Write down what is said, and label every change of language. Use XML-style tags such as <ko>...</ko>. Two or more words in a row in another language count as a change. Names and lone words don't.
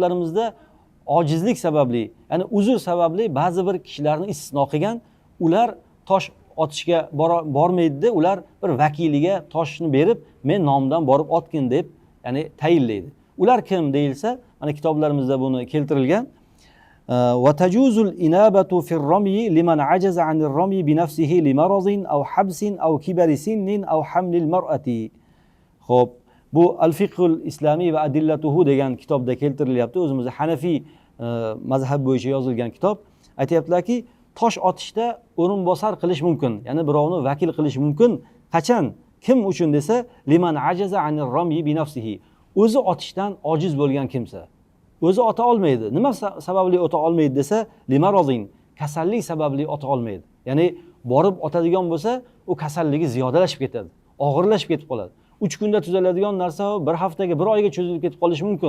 <uz>Lekin kitoblarimizda ojizlik sababli, ya'ni uzr sababli ba'zi bir kishilarni istisno qilgan, ular tosh otishga bormaydi, ular bir vakiliga toshni berib, men nomdan borib otgin deb, ya'ni tayinlaydi. Ular kim deyilsa, mana kitoblarimizda buni keltirilgan.</uz> <ar>وتجوز الإنابة في الرمي لمن عجز عن الرمي بنفسه لمرض أو حبس أو كبر سن أو حمل المرأة.</ar> <uz>Xo'p, bu Al-Fiqhul Islomiy va Adillatuhu degan kitobda keltirilyapti. O'zimizda Hanafiy mazhab bo'yicha yozilgan kitob. Aytayaptilarki, tosh otishda o'rinbosar qilish mumkin, ya'ni birovni vakil qilish mumkin. Qachon? Kim uchun desa,</uz> <ar>لمن عجز عن الرمي بنفسه.</ar> <uz>O'zi otishdan ojiz bo'lgan kimsa. O'zi ota olmaydi. Nima sababli ota olmaydi desa, limarazin, kasallik sababli ota olmaydi. Ya'ni borib otadigan bo'lsa, u kasalligi ziyodalashib ketadi, og'irlashib ketib qoladi. 3 kunda tuzaladigan narsa bir haftaga, bir oyga cho'zilib ketib qolishi mumkin.</uz>